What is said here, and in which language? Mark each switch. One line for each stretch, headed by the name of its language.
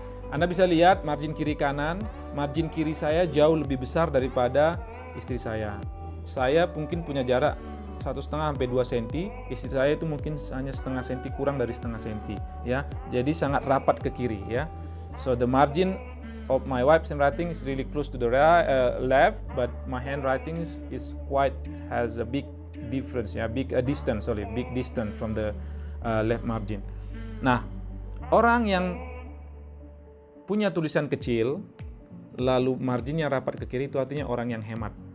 Indonesian: Anda bisa lihat margin kiri kanan, margin kiri saya jauh lebih besar daripada istri saya. Saya mungkin punya jarak 1,5 sampai 2 cm, istri saya itu mungkin hanya setengah senti, kurang dari setengah senti, ya. Jadi sangat rapat ke kiri, ya.
English: So the margin of my wife's handwriting is really close to the left, but my handwriting has a big difference, ya, big distance from the left margin.
Indonesian: Nah, orang yang punya tulisan kecil, lalu marginnya rapat ke kiri, itu artinya orang yang hemat.